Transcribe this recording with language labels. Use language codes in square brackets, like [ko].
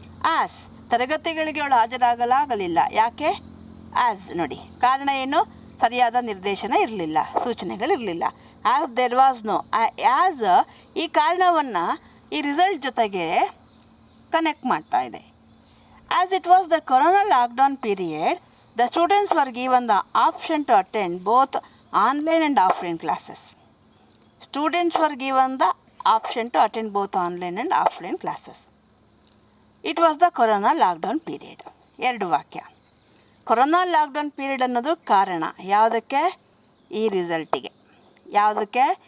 [kn] As ತರಗತಿಗಳಿಗೆ ಅವಳು ಹಾಜರಾಗಲಾಗಲಿಲ್ಲ. ಯಾಕೆ? ಆ್ಯಸ್ ನೋಡಿ, ಕಾರಣ ಏನು? ಸರಿಯಾದ ನಿರ್ದೇಶನ ಇರಲಿಲ್ಲ, ಸೂಚನೆಗಳಿರಲಿಲ್ಲ. [en] As there was no. [kn] As ಈ ಕಾರಣವನ್ನು ಈ ರಿಸಲ್ಟ್ ಜೊತೆಗೆ ಕನೆಕ್ಟ್ ಮಾಡ್ತಾ ಇದೆ. [en] As it was the corona lockdown period, the students were given the option to attend both online and offline classes. Students were given the option to attend both online and offline classes. It was the corona lockdown period. [kn] ಎರಡು ವಾಕ್ಯ. Corona lockdown period ಅನ್ನೋದು ಕಾರಣ ಯಾವುದಕ್ಕೆ? ಈ ರಿಸಲ್ಟಿಗೆ. ಯಾವುದಕ್ಕೆ?